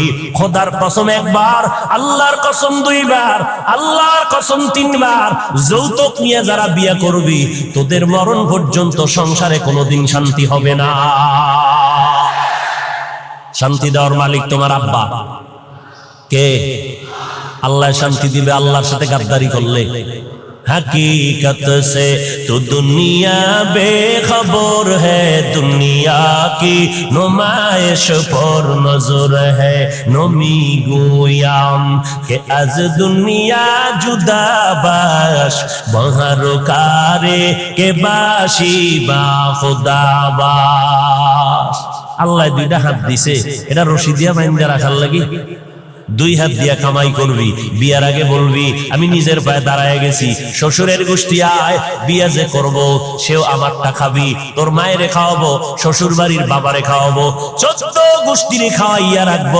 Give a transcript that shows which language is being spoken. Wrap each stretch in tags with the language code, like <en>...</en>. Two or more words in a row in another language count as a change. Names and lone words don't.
<bn>খোদার কসম একবার, আল্লাহর কসম 2 বার, আল্লাহর কসম 3 বার, যৌতুক নিয়ে যারা বিয়া করবি, তোদের মরণ পর্যন্ত সংসারে কোনোদিন শান্তি হবে না। শান্তি দেওয়ার মালিক তোমার আব্বা। কে? আল্লাহ শান্তি দিবে আল্লাহর সাথে গাদ্দারি করলে।</bn> <hi>हकीकत से तो दुनिया बेखबर है, दुनिया की नुमाइश पर नजर है।</hi> <fa>نمی‌گویم که از دنیا جدا باش به هر کاری که باشی با خدا باش.</fa> <bn>আল্লাহ দুইটা হাত দিছে, এটা রশি দিয়া বাইন্ধা রাখার লাগি। দুই হাত দিয়া কামাই করবি, বিয়ার আগে বলবি আমি নিজের পায়ে দাঁড়ায় গেছি, শ্বশুরের গোষ্ঠী আয়, বিয়া যে করবো সেও আমারটা খাবি, তোর মায়েরে খাওয়াবো, শ্বশুর বাড়ির বাবারে খাওয়াবো, 14 গোষ্ঠীরে খাওয়াইয়া রাখবো।</bn>